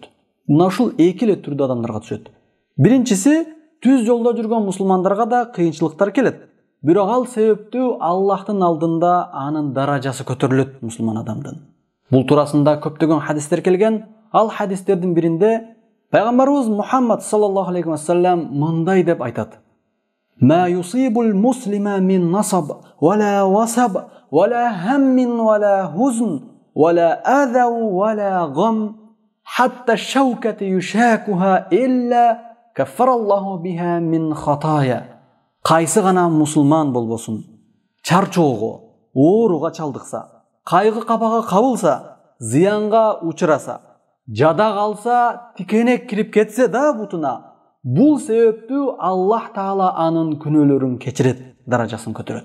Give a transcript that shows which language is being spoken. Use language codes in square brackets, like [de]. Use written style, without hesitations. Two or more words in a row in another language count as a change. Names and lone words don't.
[ky] Мына ушул эки эле түрдүү адамдарга түшөт. Биринчиси түз жолдо жүргөн мусулмандарга да кыйынчылыктар келет. Бирок ал себептүү Аллахтын алдында анын даражасы көтөрүлөт мусулман адамдын. Бул туурасында көптөгөн хадистер келген. Ал хадистердин биринде пайгамбарыбыз Мухаммад [ar] صلى الله عليه وسلم [ky] мындай деп айтат: [ar] "ما يصيب المسلم من نصب ولا وصب ولا هم ولا حزن ولا أذى ولا غم حتى الشوكة يشاكها إلا كفر الله بها من خطاياه." [ky] Кайсы гана мусулман болбосун, чарчоого, ооруга чалдыкса, кайгы капага кабылса, зыянга учураса, жада калса, тикенек кирип кетсе да бутуна, бул себептүү Аллах Таала анын күнөөлөрүн кечирет, даражасын көтөрөт.